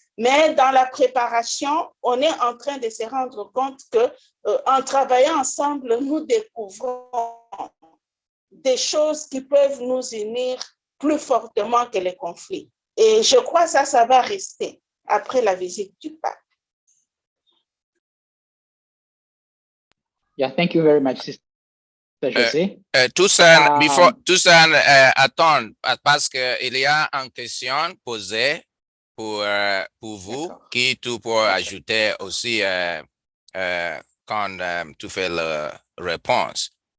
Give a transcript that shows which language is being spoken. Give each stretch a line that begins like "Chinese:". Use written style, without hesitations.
French: Mais dans la préparation, on est en train de se rendre compte que, en travaillant ensemble, nous découvrons des choses qui peuvent nous unir plus fortement que les conflits. Et je crois que ça va rester après la visite du pape.
English: Yeah, thank you very much, Sister José.
French: Toussaint, attends, parce qu'il y a une question posée pour vous qui tu peux ajouter aussi quand tu fais la réponse.